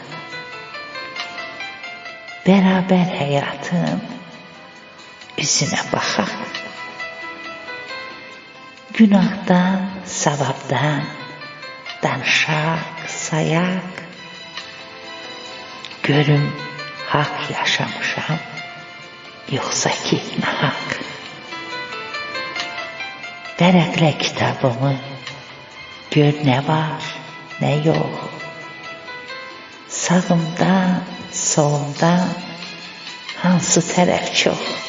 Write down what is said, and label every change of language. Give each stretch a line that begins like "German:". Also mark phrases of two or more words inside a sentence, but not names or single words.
Azerbaijani: Beraber hayatın yüzüne bakak. Günahdan, savabdan danışak, sayak. Görüm hak yaşamışam, yoksa ki nahak. Vərəqlə kitabımı, gör nə var, nə yox. Sağımdan, solumdan hansı tərəf çox.